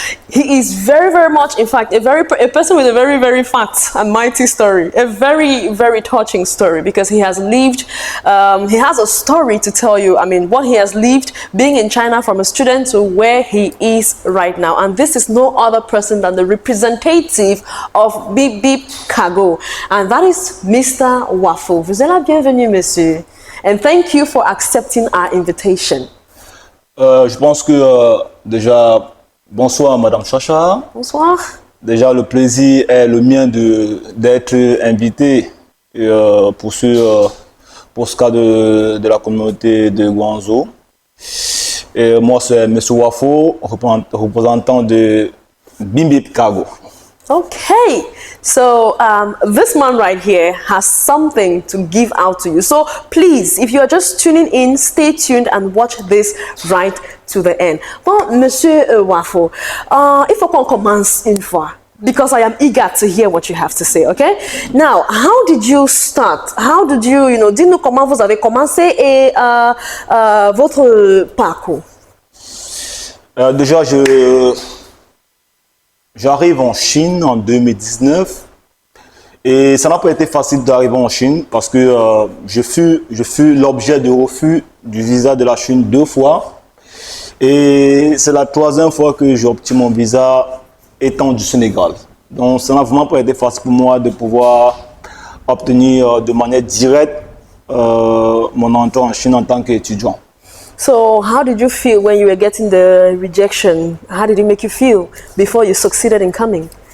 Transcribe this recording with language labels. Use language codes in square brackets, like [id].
[en] He is very much, in fact, a person with a very fat and mighty story, a very touching story, because he has lived, he has a story to tell you. I mean, what he has lived being in China from a student to where he is right now. And this is no other person than the representative of Bip Bip Cargo, and that is Mr. Wafo. [fr] Vous êtes la bienvenue, monsieur. [en] And thank you for accepting our invitation. [fr] Je pense que déjà, bonsoir Madame Chacha. Bonsoir. Déjà, le plaisir est le mien d'être invité pour ce cas de la communauté de Guangzhou. Et moi, c'est M. Wafo, représentant de Bip Bip Cargo. [en] Okay, so this man right here has something to give out to you. So please, if you are just tuning in, stay tuned and watch this right to the end. [fr] Bon, Monsieur Wafo, il faut qu'on commence une fois, [en] because I am eager to hear what you have to say, okay? Now, how did you start? How did you, [fr] dites-nous comment vous avez commencé et votre parcours. Déjà, j'arrive en Chine en 2019 et ça n'a pas été facile d'arriver en Chine parce que je fus l'objet de refus du visa de la Chine 2 fois et c'est la 3e fois que j'ai obtenu mon visa étant du Sénégal. Donc ça n'a vraiment pas été facile pour moi de pouvoir obtenir de manière directe mon entrée en Chine en tant qu'étudiant. [en] So how did you feel when you were getting the rejection? How did it make you feel before you succeeded in coming?